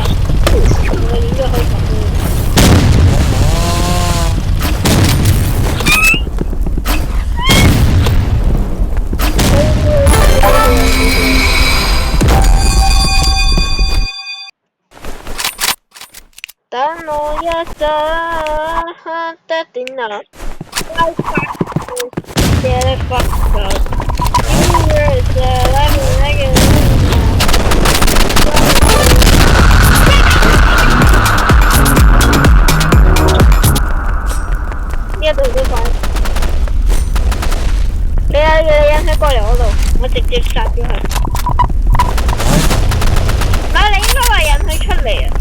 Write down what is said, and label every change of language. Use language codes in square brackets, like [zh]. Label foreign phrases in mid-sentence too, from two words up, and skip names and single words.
[yue] 我應該可以殺死人。等我一陣，得點啦。 [en] Get it fucked up. You were there, let me make it. [yue] 呢一度都快。你引佢過嚟我度，我直接殺咗佢。嗱，你應該話引佢出嚟啊！